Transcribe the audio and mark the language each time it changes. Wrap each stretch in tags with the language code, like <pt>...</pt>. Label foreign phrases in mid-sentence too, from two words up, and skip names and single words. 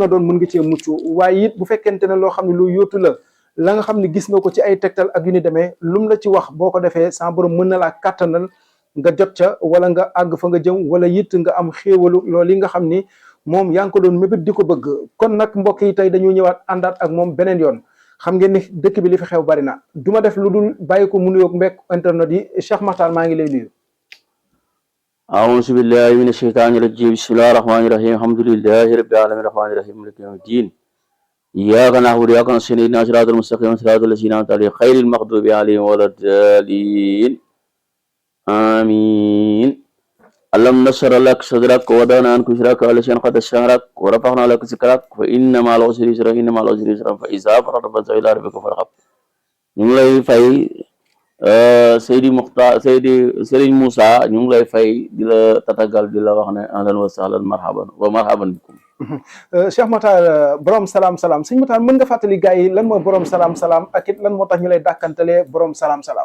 <wo>a doon mën nga cee mucc waaye it bu fekkente ne loo xam ne lu yóotu la nga xam ne gis nga ko ci ay tegtal ak yu ni demee lum la ci wax boo ko defee sa borom mën na laa kàttanal nga jot ca wala nga àgg fa nga jëm wala it nga am xéewalu loolu yi nga xam ni moom yaa ngi ko doon mébét di ko bëgg kon nag mbokk yi tey dañu ñëwaat àndaat ak moom beneen yoon xam ngeen ni dëkk bi li fi xew bari na du ma def lu dul bàyyi ko mu nuyoog mbekk internet yi Cheikh Mokhtar maa ngi lay nuyu.</wo> <ar>أعوذ بالله من الشيطان الرجيم بسم الله الرحمن الرحيم الحمد لله رب العالمين الرحمن الرحيم مالك يوم الدين إياك نعبد وإياك نستعين اهدنا الصراط المستقيم صراط الذين أنعمت عليهم غير المغضوب عليهم ولا الضالين آمين اللهم نصر لك صدرك ووضعنا عنك وزرك والذين قد شهرك ورفعنا لك ذكرك فإن مع العسر يسرا إن مع العسر يسرا فإذا فرغت فانصب إلى ربك فارغب</ar> <wo>ñu ngi lay fay Seydi Mokhtar Serigne Moussa ñu ngi lay fay di la tatagal di la wax ne</wo> <ar>أهلا وسهلا مرحبا بكم.</ar> <wo>Cheikh Mokhtar borom salaam salaam sëñ Mokhtar mën nga fàttali gars yi lan mooy borom salaam salaam ak it lan moo tax ñu lay dàkkantalee borom salaam salaam.</wo>